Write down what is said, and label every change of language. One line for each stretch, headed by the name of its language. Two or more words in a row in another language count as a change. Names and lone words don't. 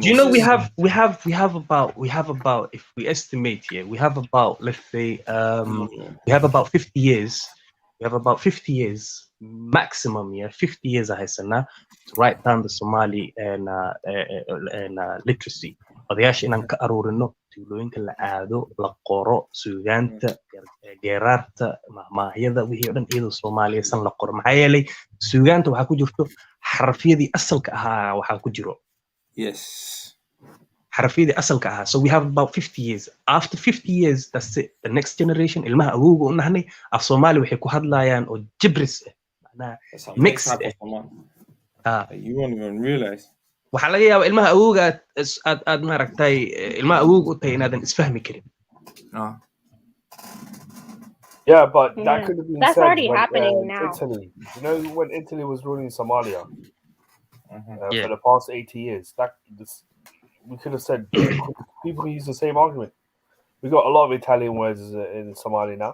English: Do you know we have about, if we estimate here, we have about, let's say, we have about 50 years. We have about 50 years maximum, 50 years to write down the Somali and literacy.
Somali: Odayaasha inaan ka aruurino tuulooyinka la aado, la qoro, suugaanta, geeraarta, mahmaahyada, wixii oo dhan iyadoo Soomaaliyaysan la qoro. Maxaa yeelay suugaanta waxaa ku jirto xarafyadii asalka ahaa waxaa ku jiro.
English: Yes.
Somali: xarafyadii asalka ahaa.
English: So we have about 50 years. After 50 years, that's it. The next generation,
Somali: ilmaha awowga u nahnay, af Soomaali waxay ku hadlayaan oo jibris mix.
English: You won't even realize.
Somali: waxaa laga yaabaa ilmaha awowga aad maaragtay ilmaha awowga u tahay inaadan isfahmi karin.
English: Yeah, but that could have been That's said already when, happening now. Italy. You know, when Italy was ruling Somalia Yeah. for the past 80 years, we could have said people use the same argument. We got a lot of Italian words in Somali now.